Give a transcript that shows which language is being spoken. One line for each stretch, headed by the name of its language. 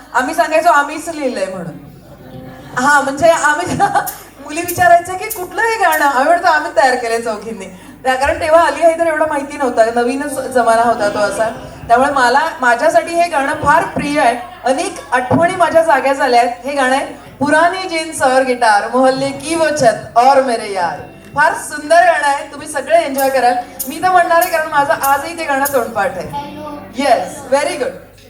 Marathi: आम्ही सांगायचो आम्हीच लिहिलंय म्हणून. हा म्हणजे आम्ही मुली विचारायचं की कुठलं हे गाणं, आम्ही म्हणतो आम्ही तयार केलंय चौघींनी. कारण तेव्हा अली हैदर एवढं माहिती नव्हता, नवीनच जमाना होता तो असा. त्यामुळे माझ्यासाठी हे गाणं फार प्रिय आहे. अनेक आठवणी माझ्या जाग्या झाल्या आहेत. हे गाणं आहे
Hindi: पुरानी जीन्स और गिटार, मोहल्ले की वो छत और मेरे यार.
Marathi: फार सुंदर गाणं आहे, तुम्ही सगळे एन्जॉय कराल. मी तर म्हणणार आहे कारण माझं आजही ते गाणं तोंडपाठ आहे.
English: Yes, very good.